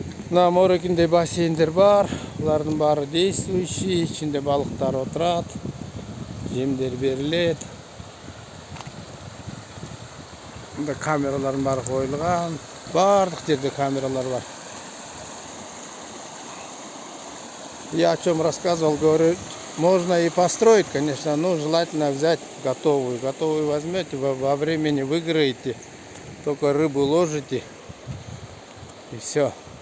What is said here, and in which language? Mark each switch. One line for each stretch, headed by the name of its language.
Kazakh: Мына морекинде бассейндер бар. Олардың бары действующий. İçinde балықтар отырады. Жемдер беріледі. Мында камералардың бары қойылған. Барлық жерде камералар бар.
Russian: Я о чем рассказывал, говорю, можно и построить, конечно, но желательно взять готовую. Готовую возьмете, во времени выиграете, только рыбу ложите и все.